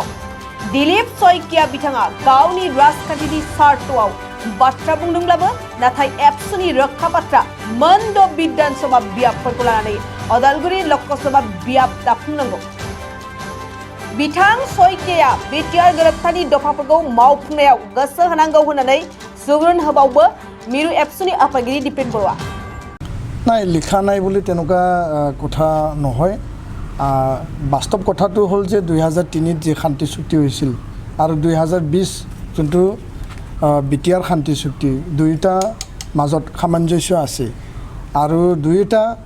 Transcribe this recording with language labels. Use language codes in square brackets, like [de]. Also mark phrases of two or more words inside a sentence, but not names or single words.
[brx] दिलीप सयकिया बिथाङा गावनि राजखान्थिनि सार्थआव बाथ्रा बुंदोंब्लाबो नाथाय एबसुनि रोखा बाथ्रा मोनद' बिधानसभा बियाबफोरखौ लानानै अदालगुरि लकसभा बियाब दाफुंनांगौ। बिथां सयकिया बिटिआर गोरोबथानि दफाफोरखौ मावफुंनायाव गोसो होनांगौ होननानै सुबुरुन होबावो मिरु एबसुनि आफादगिरि दिपेन बरुवा। [as] নাই লিখা নাই বুলি তেনেকুৱা কথা নহয়। বাস্তৱ কথাটো হ'ল যে 2003 যে শান্তি চুক্তি হৈছিল আৰু 2020 যোনটো বিটিআৰ শান্তি চুক্তি দুয়োটা মাজত সামঞ্জস্য আছে আৰু দুয়োটা